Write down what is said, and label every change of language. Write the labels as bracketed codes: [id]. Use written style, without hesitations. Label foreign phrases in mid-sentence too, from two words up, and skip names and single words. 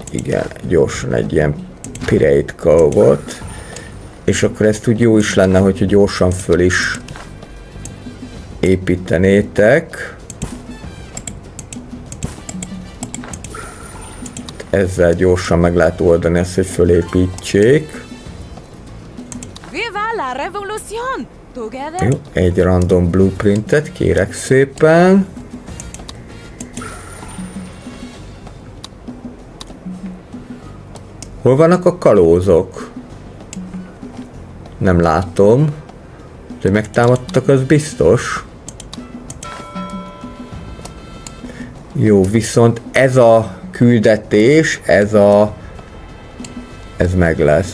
[hu] Igen, gyorsan egy ilyen [en] pirate cove-ot. [hu] És akkor ezt úgy jó is lenne, hogyha gyorsan föl is építenétek. Ezzel gyorsan meg lehet oldani ezt, hogy fölépítsék. [es] Viva la revolución! [en] Together? [hu] Jó, egy [en] random blueprintet [hu] kérek szépen. Hol vannak a kalózok? Nem látom. Hogy megtámadtak, az biztos. Jó, viszont ez a küldetés, ez meg lesz.